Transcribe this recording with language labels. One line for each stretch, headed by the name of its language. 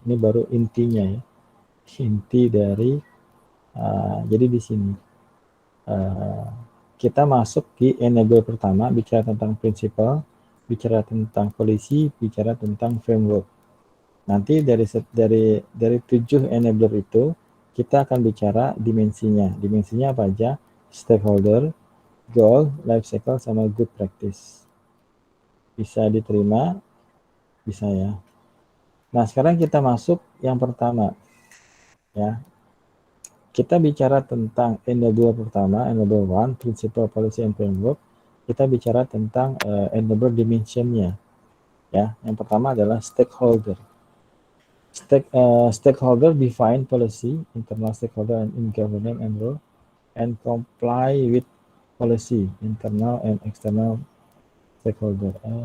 Indonesian: Ini baru intinya ya, inti dari jadi di sini kita masuk di enabler pertama, bicara tentang prinsipal, bicara tentang policy, bicara tentang framework. Nanti dari 7 enabler itu kita akan bicara dimensinya. Dimensinya apa aja? Stakeholder, goal, life cycle, sama good practice. Bisa diterima? Bisa ya. Nah, sekarang kita masuk yang pertama. Ya. Kita bicara tentang enabler pertama, enabler 1, principle, policy, and framework. Kita bicara tentang enabler dimensionnya. Ya, yang pertama adalah stakeholder.
English: Stakeholder define policy, internal stakeholder and in governance and role, and comply with policy, internal and external stakeholder.